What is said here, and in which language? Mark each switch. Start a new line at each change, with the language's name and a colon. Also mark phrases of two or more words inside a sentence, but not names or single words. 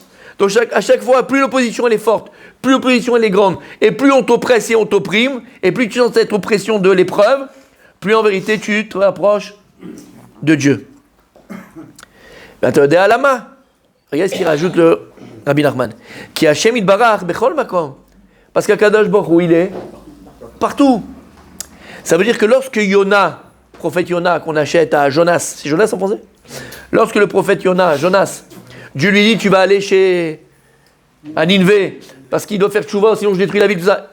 French: Donc à chaque fois, plus l'opposition elle est forte, plus l'opposition elle est grande, et plus on t'oppresse et on t'opprime, et plus tu sens cette oppression de l'épreuve, plus en vérité tu te rapproches de Dieu. Regarde ce qu'il rajoute le Rabbi Nachman.
Hebrew: כי השם יתברך בכל מקום.
French: Parce qu'
Hebrew: הקדוש ברוך הוא
French: il est partout. Ça veut dire que lorsque Yona, prophète Yona, qu'on achète à Jonas, c'est Jonas en français? Lorsque le prophète Yona, Jonas, Dieu lui dit tu vas aller chez à Ninvé parce qu'il doit faire tchouva sinon je détruis la ville, tout ça.